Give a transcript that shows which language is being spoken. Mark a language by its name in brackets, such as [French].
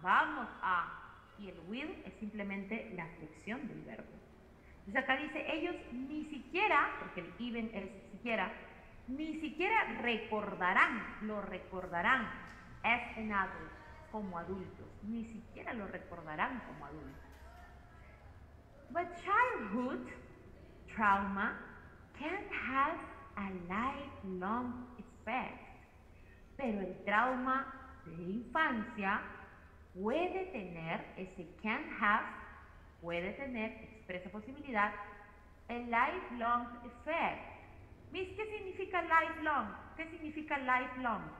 [Spanish] vamos a, y el will es simplemente la flexión del verbo. Entonces acá dice, ellos ni siquiera, porque el even es siquiera, ni siquiera recordarán, lo recordarán [English] as an adult, [Spanish] como adultos, ni siquiera lo recordarán como adultos. [English] But childhood trauma can have a lifelong effect. [Spanish] Pero el trauma de infancia puede tener, ese can have, puede tener, expresa posibilidad, [English] a lifelong effect. [Spanish] Miss, ¿qué significa lifelong? ¿Qué significa lifelong?